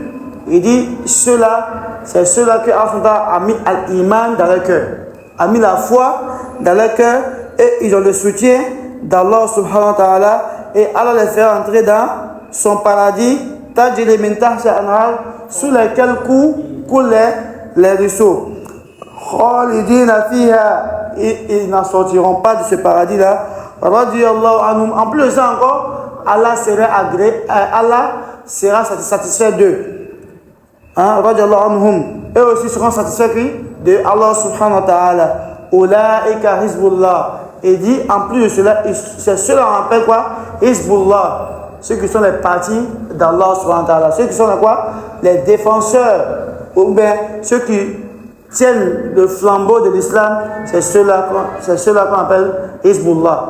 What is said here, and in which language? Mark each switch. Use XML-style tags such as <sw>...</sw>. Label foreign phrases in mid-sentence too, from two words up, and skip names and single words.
<fr>Il dit, ceux-là, c'est ceux-là que Allah a mis l'iman dans leur cœur, a mis la foi dans leur cœur, et ils ont le soutien d'Allah</fr> <ar>سبحانه وتعالى,</ar> <fr>et Allah les fait entrer dans son paradis,</fr> <ar>تجري من تحتها الأنهار,</ar> <fr>sous lesquels coulent les ruisseaux.</fr> <ar>خالدين فيها,</ar> <fr>ils n'en sortiront pas de ce paradis-là.</fr> <ar>رضي الله عنهم.</ar> <fr>En plus de ça encore, Allah sera satisfait d'eux.</fr> <ar>رضي الله عنهم.</ar> <fr>Eux aussi seront satisfaits de Allah</fr> <ar>سبحانه وتعالى. أولئك حزب الله.</ar> <fr>Et dit, en plus de cela, c'est ceux-là on appelle quoi? Hizbullah. Ceux qui sont les partis d'Allah</fr> <ar>سبحانه وتعالى.</ar> <fr>Ceux qui sont quoi? Les défenseurs. Ou bien ceux qui tiennent le flambeau de l'islam, c'est ceux-là qu'on appelle Hizbullah.</fr>